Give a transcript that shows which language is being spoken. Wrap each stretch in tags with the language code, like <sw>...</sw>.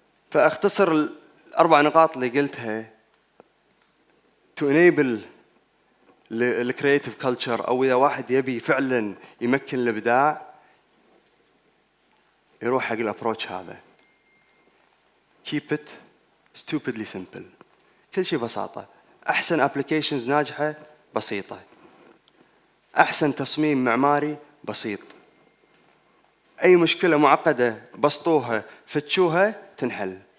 <ar>فأختصر ال4 نقاط اللي قلتها</ar> <en>to enable</en> <ar>الcreative culture، أو إذا واحد يبي فعلاً يمكن الإبداع يروح حق الابروتش هذا.</ar> <en>keep it stupidly simple.</en> <ar>كل شيء بساطة. أحسن applications ناجحة بسيطة. أحسن تصميم معماري بسيط. أي مشكلة معقدة بسطوها فتشوها تنحل.</ar>